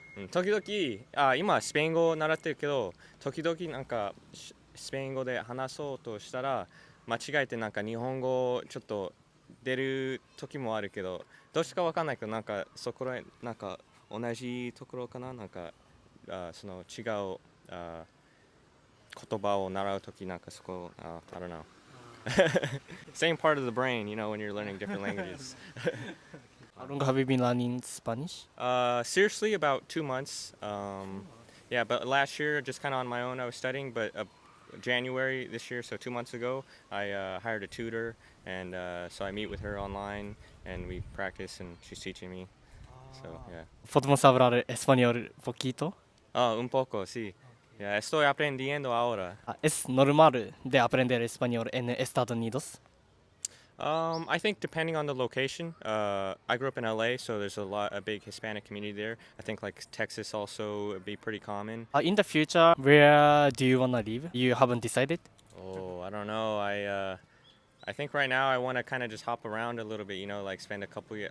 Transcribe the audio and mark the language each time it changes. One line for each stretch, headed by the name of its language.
Japanese: 時々今スペイン語を習ってるけど、時々スペイン語で話そうとしたら間違えて日本語ちょっと出る時もあるけど、どうしてかわかんないけどそこら同じところかな、その違う言葉を習う時そこ
English: I don't know. Same part of the brain, when you're learning different languages. How long have you been learning Spanish? Seriously, about 2 months. Yeah, but last year, just kind of on my own, I was studying. But January this year, so 2 months ago, I hired a tutor, and so I meet with her online, and we practice, and she's teaching me. So yeah.
Spanish: ¿Podemos hablar español poquito? Un poco, sí. Ya, estoy aprendiendo ahora. ¿Es normal de aprender español en Estados Unidos?
English: I think depending on the location. I grew up in LA, so there's a big Hispanic community there. I think like Texas also would be pretty common. In the future, where do you want to live? You haven't decided? Oh, I don't know. I think right now I want to kind of just hop around a little bit, like spend a couple years.